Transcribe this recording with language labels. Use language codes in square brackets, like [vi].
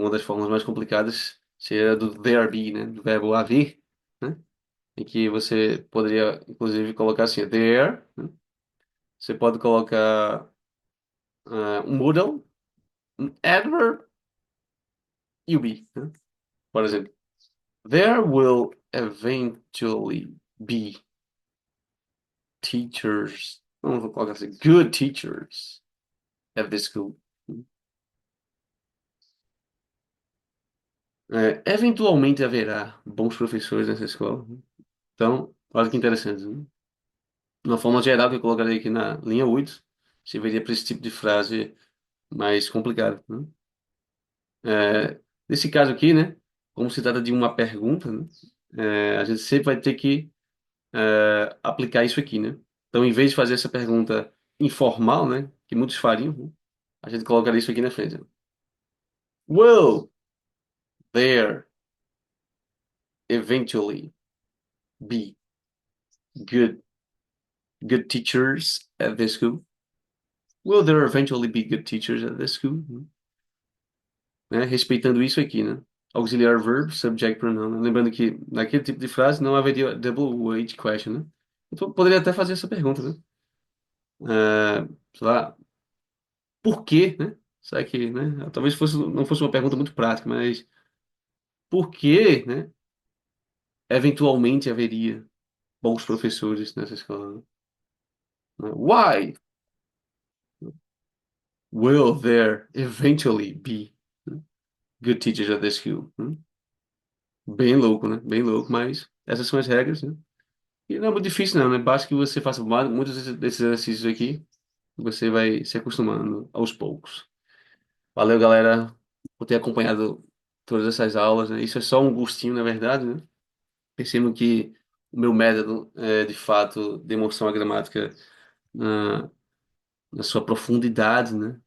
[pt] Uma das fórmulas mais complicadas seria a do there be, né? Do verbo haver, né? Em que você poderia, inclusive, colocar assim, there, né? Você pode colocar um modal, um adverb e o be, né? Por exemplo, [en] there will eventually be teachers, [pt] vamos colocar assim, [en] good teachers at this school. [pt] Eventualmente haverá bons professores nessa escola. Então, olha que interessante, né? Uma forma geral que eu colocaria aqui na linha 8 serviria para esse tipo de frase mais complicada, né? Nesse caso aqui, né? Como se trata de uma pergunta, né? A gente sempre vai ter que aplicar isso aqui, né? Então, em vez de fazer essa pergunta informal, né? Que muitos fariam, né? a gente colocaria isso aqui na frente. [en] Will there eventually be good good teachers at this school? Will there eventually be good teachers at this school? [pt] Né? Respeitando isso aqui, né? Auxiliar verb, subject pronoun, né? Lembrando que naquele tipo de frase não haveria double weight question, né? Então, poderia até fazer essa pergunta, né? Sei lá, por quê, né? Será que, né? Talvez não fosse uma pergunta muito prática, mas por que, né? Eventualmente haveria bons professores nessa escola, né? [en] Why will there eventually be good teachers at this school? [pt] Né? Bem louco, né? Bem louco, mas essas são as regras, né? E não é muito difícil, não, né? Basta que você faça muitos desses exercícios aqui, você vai se acostumando aos poucos. Valeu, galera, por ter acompanhado todas essas aulas, né? Isso é só um gostinho, na verdade, né? Percebo que o meu método é, de fato, demonstrar uma gramática na, na sua profundidade, né?